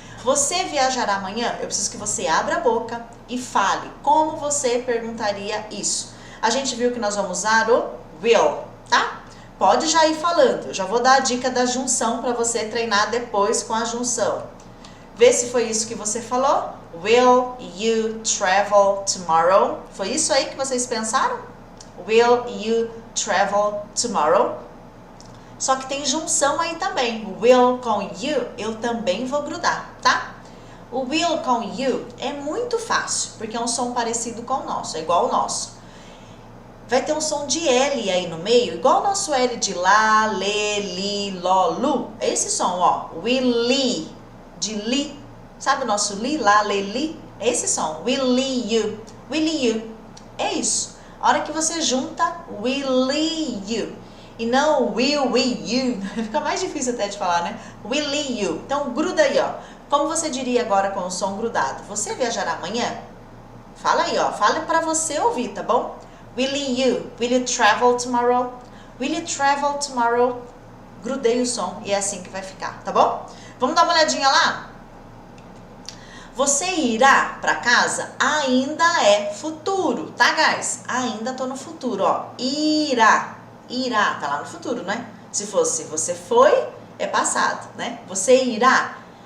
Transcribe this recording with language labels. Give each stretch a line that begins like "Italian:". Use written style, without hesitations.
Portuguese: Você viajará amanhã? Eu preciso que você abra a boca e fale como você perguntaria isso. A gente viu que nós vamos usar o will, tá? Pode já ir falando, eu já vou dar a dica da junção para você treinar depois com a junção. Vê se foi isso que você falou.
English: Will you travel tomorrow?
Portuguese: Foi isso aí que vocês pensaram?
English: Will you travel tomorrow?
Portuguese: Só que tem junção aí também. Will com you, eu também vou grudar, tá? O will com you é muito fácil, porque é um som parecido com o nosso, é igual ao nosso. Vai ter um som de L aí no meio, igual o nosso L de lá, lê, li, ló, lu. É esse som, ó. Will li, de li. Sabe o nosso li, lá, lê, li? É esse som.
English: Will you. Will you.
Portuguese: É isso. A hora que você junta,
English: will you.
Portuguese: E não will you. Fica mais difícil até de falar, né?
English: Will you.
Portuguese: Então, gruda aí, ó. Como você diria agora com o som grudado? Você viajará amanhã? Fala aí, ó. Fala pra você ouvir, tá bom?
English: Will you travel tomorrow? Will you travel tomorrow?
Portuguese: Grudei o som e é assim que vai ficar, tá bom? Vamos dar uma olhadinha lá? Você irá pra casa? Ainda é futuro, tá, guys? Ainda tô no futuro, ó. Irá, tá lá no futuro, né? Se fosse você foi, é passado, né? Você irá.